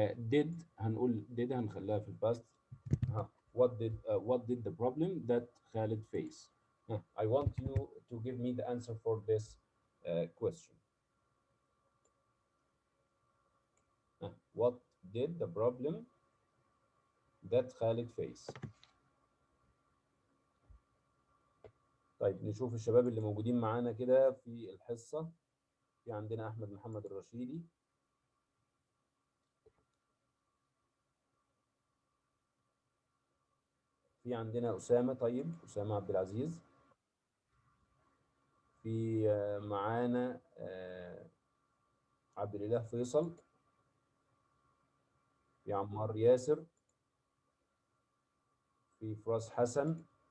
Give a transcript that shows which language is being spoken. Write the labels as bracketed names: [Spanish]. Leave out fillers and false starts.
[English] Did [Arabic] هنقول did هنخليها في الباست. [English] What did the problem that Khalid face? I want you to give me the answer for this question. What did the problem that Khalid face? [Arabic] طيب نشوف الشباب اللي موجودين معانا كده في الحصة. في عندنا أحمد محمد الرشيدي، في عندنا أسامة، طيب أسامة عبد العزيز، في معانا عبد الإله فيصل، في عمار ياسر، في فراس حسن.